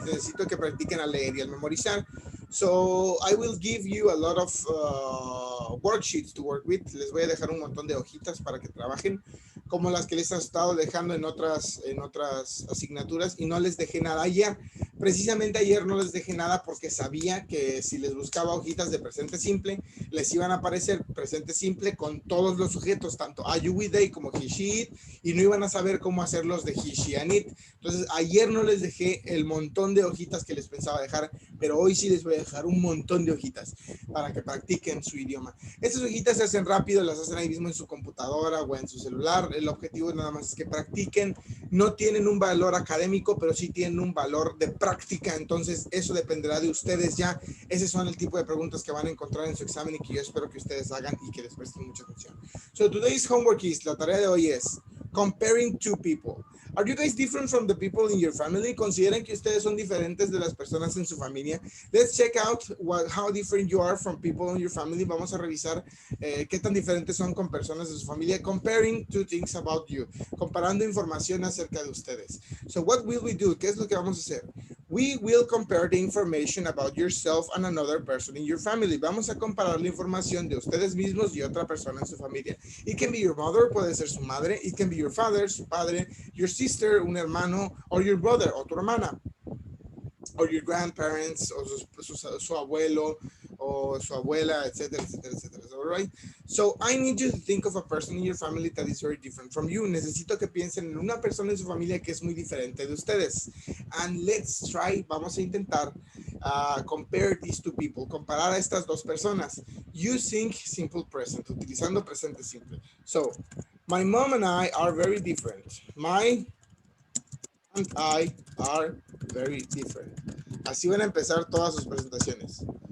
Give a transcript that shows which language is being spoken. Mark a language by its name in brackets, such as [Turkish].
[Spanish] Necesito que practiquen al leer y al memorizar. [English] So I will give you a lot of worksheets to work with. [Spanish] Les voy a dejar un montón de hojitas para que trabajen, como las que les he estado dejando en otras asignaturas, y no les dejé nada ayer. Precisamente ayer no les dejé nada porque sabía que si les buscaba hojitas de presente simple, les iban a aparecer presente simple con todos los sujetos, tanto I, you, we, they como he, she, it, y no iban a saber cómo hacerlos de he, she, and it. Entonces ayer no les dejé el montón de hojitas que les pensaba dejar, pero hoy sí les voy a dejar un montón de hojitas para que practiquen su idioma. Estas hojitas se hacen rápido, las hacen ahí mismo en su computadora o en su celular. El objetivo nada más es que practiquen. No tienen un valor académico, pero sí tienen un valor de práctica práctica, entonces eso dependerá de ustedes ya. Ese son el tipo de preguntas que van a encontrar en su examen y que yo espero que ustedes hagan y que les presten mucha atención. [English] So today's homework is, [Spanish] la tarea de hoy es [English] comparing two people. Are you guys different from the people in your family? [Spanish] ¿Consideran que ustedes son diferentes de las personas en su familia? [English] Let's check out how different you are from people in your family. [Spanish] Vamos a revisar qué tan diferentes son con personas de su familia. [English] Comparing two things about you. [Spanish] Comparando información acerca de ustedes. [English] So what will we do? [Spanish] ¿Qué es lo que vamos a hacer? [English] We will compare the information about yourself and another person in your family. [Spanish] Vamos a comparar la información de ustedes mismos y otra persona en su familia. [English] It can be your mother, [Spanish] puede ser su madre. [English] It can be your father, [Spanish] su padre. [English] Your sister, [Spanish] un hermano. [English] Or your brother, [Spanish] o tu hermana. [English] Or your grandparents, [Spanish] o su abuelo, o su abuela, etcétera, etcétera, etcétera. [English] All right? So I need you to think of a person in your family that is very different from you. [Spanish] Necesito que piensen en una persona en su familia que es muy diferente de ustedes. [English] And let's try, [Spanish] vamos a intentar [English] compare these two people, [Spanish] comparar a estas dos personas [English] using simple present, [Spanish] utilizando presente simple. [English] So, my mom and I are very different. My and I are very different. [Spanish] Así van a empezar todas sus presentaciones.